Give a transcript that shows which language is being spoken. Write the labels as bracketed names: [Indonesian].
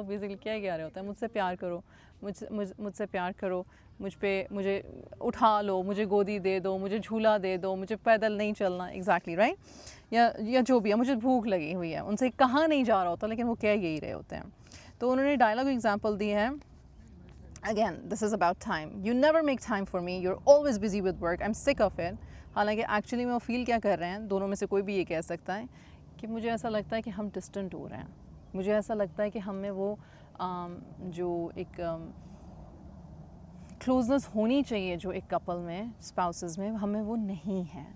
[Urdu] وہ بیسکلی کیا کہہ رہے ہوتے ہیں؟ مجھ سے پیار کرو، مجھ سے پیار کرو، مجھے اٹھا لو، مجھے گودی دے دو، مجھے جھولا دے دو، مجھے پیدل نہیں چلنا. Exactly right. یا جو بھی ہے، مجھے بھوک لگی ہوئی ہے. ان سے کہا نہیں جا رہا ہوتا لیکن وہ کہہ یہی رہے ہوتے ہیں. تو انہوں نے ڈائلاگ ایگزامپل دی ہے. [English] Again, this is about time. You never make time for me. You're always busy with work. I'm sick of it. [Urdu] حالانکہ ایکچولی میں وہ فیل کیا کر رہے ہیں، دونوں میں سے کوئی بھی یہ کہہ سکتا ہے کہ مجھے ایسا لگتا ہے کہ ہم ڈسٹنٹ ہو رہے ہیں. مجھے ایسا لگتا ہے کہ ہم میں وہ جو ایک کلوزنس ہونی چاہیے جو ایک کپل میں، اسپاؤسز میں، ہمیں وہ نہیں ہے.